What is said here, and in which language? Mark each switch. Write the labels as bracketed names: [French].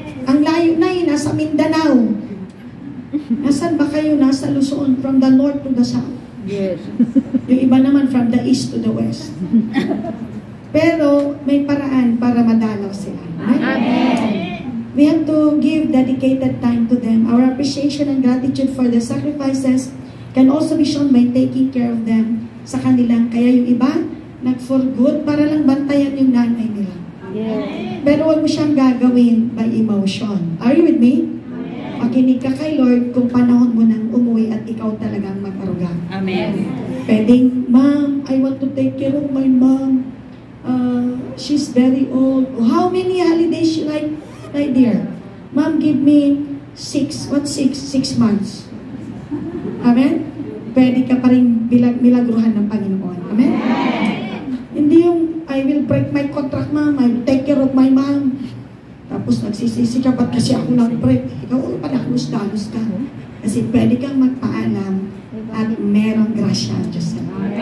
[Filipino] Ang layo na yun, nasa Mindanao. Nasaan ba kayo? [English] Nasa Luzon, from the north to the south. Yes. [Filipino] Yung iba naman [English] from the east to the west. [Filipino] Pero may paraan para madalaw sila. [English] Amen. We have to give dedicated time to them. Our appreciation and gratitude for their sacrifices can also be shown by taking care of them [Filipino] sa kanilang. Kaya yung iba, nag-for good para lang bantayan yung nanay nila. [English] Yes. [Filipino] Pero huwag mo siyang gagawin [English] by emotion. Are you with me? [Filipino] Makinig ka kay Lord kung panahon mo nang umuwi at ikaw talagang mag-aruga. [English] Amen. Pwedeng, Ma'am, I want to take care of my mom. She's very old. How many holidays she like, my dear? Ma'am, give me 6. What 6? 6 months. Amen? [Filipino] Pwede ka pa rin milagruhan ng Panginoon. Amen? Hindi yung, [English] I will break my contract, ma'am. I will take care of my mom. [Filipino] Tapos nagsisisi ka, ba't kasi ako nag-break? Ikaw, panahalos-dalos ka. Kasi pwede kang magpaalam at merong grasya ang Diyos sa iyo.